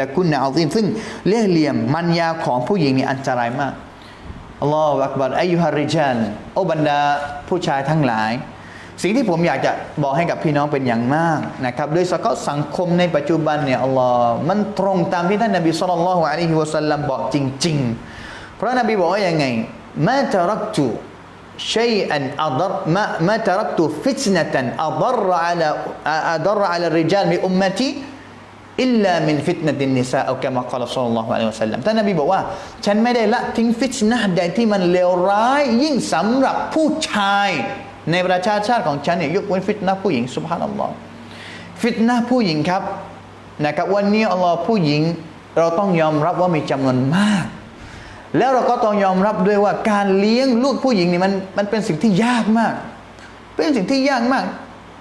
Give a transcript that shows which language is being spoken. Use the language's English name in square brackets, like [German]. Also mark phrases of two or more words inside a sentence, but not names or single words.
[Arabic] كيدكن عظيم [Thai] ซึ่งเล่ห์เหลี่ยมมันยาของผู้หญิงนี่อันตรายมากอัลลอฮฺอักบัร [Arabic] أيها الرجال [Thai] โอบรรดาผู้ชายทั้งหลายสิ่งที่ผมอยากจะบอกให้กับพี่น้องเป็นอย่างมากนะครับโดยเฉพาะสังคมในปัจจุบันเนี่ยอัลลอฮ์มันตรงตามที่ท่านนบีศ็อลลัลลอฮุอะลัยฮิวะซัลลัมบอกจริงๆเพราะนบีบอกว่ายังไง [Arabic] ما تركت شيئا أضر ما تركت فتنة أضر على الرجال من أمتي إلا من فتنة النساء أو كما قال صلى الله عليه وسلم [Thai] ท่านนบีบอกว่าฉันไม่ได้ละทิ้งฟิตนะห์ใดที่มันเลวร้ายยิ่งสำหรับผู้ชายในประชาชาติของฉันเนี่ยยกเว้นฟิตนะห์ผู้หญิงซุบฮานัลลอฮ์ฟิตนะห์ผู้หญิงครับนะครับวันนี้อัลลอฮ์ผู้หญิงเราต้องยอมรับว่ามีจำนวนมากแล้วเราก็ต้องยอมรับด้วยว่าการเลี้ยงลูกผู้หญิงนี่มันเป็นสิ่งที่ยากมากเป็นสิ่งที่ยากมากเพ